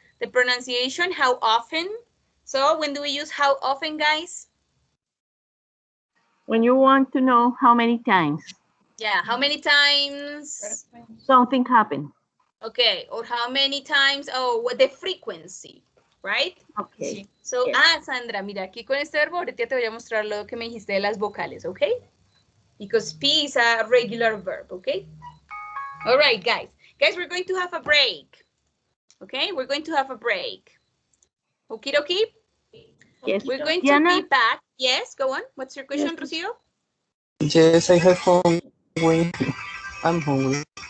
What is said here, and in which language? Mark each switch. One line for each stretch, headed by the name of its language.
English: The pronunciation, how often. So when do we use how often, guys? When you want to know how many times. Yeah, how many times? Something happened. Okay, or how many times, what the frequency, right? Okay.
Spanish: So, Sandra, mira, aquí con este verbo, ahorita te voy a mostrar lo que me dijiste de las vocales, okay?
English: Because P is a regular verb, okay? All right, guys. Guys, we're going to have a break. Okay, we're going to have a break. Okie dokie? Yes. We're going to be back. Yes, go on. What's your question, Rocio? Yes, I have hungry. I'm hungry.